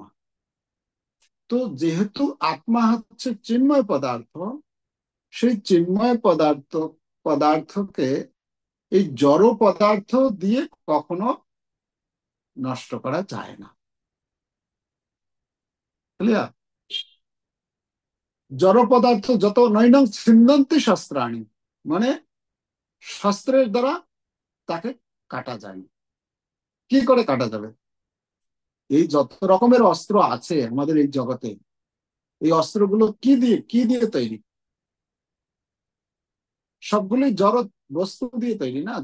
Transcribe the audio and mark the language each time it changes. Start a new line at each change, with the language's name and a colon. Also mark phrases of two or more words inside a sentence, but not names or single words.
Bangla: তো যেহেতু আত্মা হচ্ছে চিন্ময় পদার্থ, সেই চিন্ময় পদার্থকে এই জড় পদার্থ দিয়ে কখনো নষ্ট করা যায় না। ক্লিয়ার? জড় পদার্থ যত
Sanskrit: নৈনং ছিন্দন্তি শস্ত্রাণি,
Bangla: মানে শস্ত্রের দ্বারা তাকে কাটা যায় না। কি করে কাটা যাবে? এই যত রকমের অস্ত্র আছে আমাদের এই জগতে, এই অস্ত্রগুলো কি দিয়ে তৈরি? সবগুলোই জড় বস্তু দিয়ে তৈরি না?